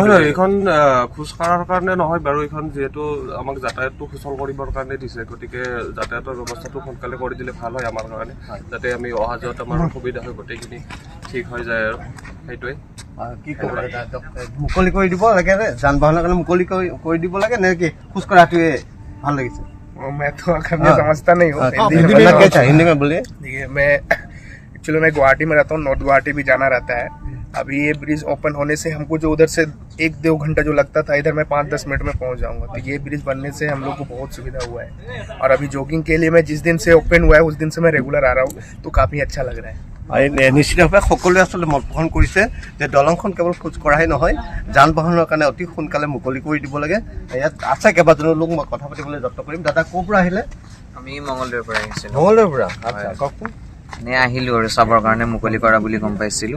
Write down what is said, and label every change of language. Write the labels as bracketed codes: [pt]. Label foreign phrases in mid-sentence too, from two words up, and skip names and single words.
[as] নহয় এইখন খোজ কঢ়াৰ কাৰণে নহয় বাৰু এইখন যিহেতু আমাক যাতায়াতটো সুচল কৰিবৰ কাৰণে দিছে গতিকে যাতায়াতৰ ব্যৱস্থাটো সোনকালে কৰি দিলে ভাল হয় আমাৰ কাৰণে যাতে আমি অহা যোৱাত আমাৰ সুবিধা হয় গোটেইখিনি ঠিক হৈ যায় আৰু সেইটোৱে কি ক'ব মুকলি কৰি দিব লাগে নে যান বাহনৰ কাৰণে মুকলি কৰি দিব লাগে নে কি খোজ কঢ়াটোৱে ভাল লাগিছে [hi] मैं तो समझता नहीं हूँ हिंदी में बोलिए देखिए मैं एक्चुअली मैं गुवाहाटी में रहता हूँ नॉर्थ गुवाहाटी भी जाना रहता है अभी ये ब्रिज ओपन होने से हमको जो उधर से 1-2 घंटा जो लगता था इधर मैं 5-10 मिनट में पहुंच जाऊंगा तो ये ब्रिज बनने से हम लोग को बहुत सुविधा हुआ है और अभी जॉगिंग के लिए मैं जिस दिन से ओपन हुआ है उस दिन से मैं रेगुलर आ रहा हूँ तो काफ़ी अच्छा लग रहा है [as] নিশ্চিতভাৱে সকলোৱে আচলতে মত পোষণ কৰিছে যে দলংখন কেৱল খোজ কঢ়াই নহয় যান বাহনৰ কাৰণে অতি সোনকালে মুকলি কৰি দিব লাগে ইয়াত আছে কেইবাজনো লোক মই কথা পাতিবলৈ যত্ন কৰিম দাদা ক'ৰ পৰা আহিলে আমি মঙলদৈৰ পৰা আহিছিলোঁ মঙলদৈৰ পৰা আচ্ছা কওকচোন আহিলোঁ আৰু চাবৰ কাৰণে মুকলি কৰা বুলি গম পাইছিলোঁ